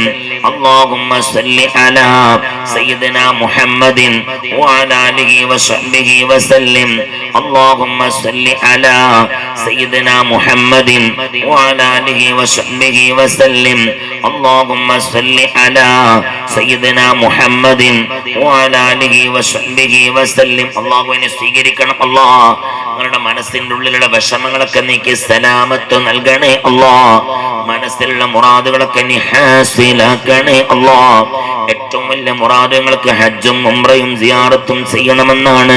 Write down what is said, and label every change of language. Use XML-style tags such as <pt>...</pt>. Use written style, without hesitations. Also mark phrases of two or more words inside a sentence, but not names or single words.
<ar>اللهم صل على سيدنا محمد وعلى آله وصحبه وسلم. اللهم صل على سيدنا محمد وعلى آله وصحبه وسلم. اللهم صل على سيدنا محمد وعلى آله وصحبه وسلم.</ar> <ml>അല്ലാഹുവിനെ സ്വീകരിക്കണം. അല്ലാഹ് നിങ്ങളുടെ മനസ്സിന്റെ ഉള്ളിലുള്ള വിഷമങ്ങളൊക്കെ നീക്കി സലാമത്ത് നൽകണേ. അല്ലാഹ് മനസ്സിലുള്ള മുറാദുകളൊക്കെ നീ ഹാസിലാക്കണേ. അല്ലാഹ് ഏറ്റവും വലിയ മുറാദുകൾക്ക് ഹജ്ജും ഉംറയും സിയാറത്തും ചെയ്യണമെന്നാണ്.</ml>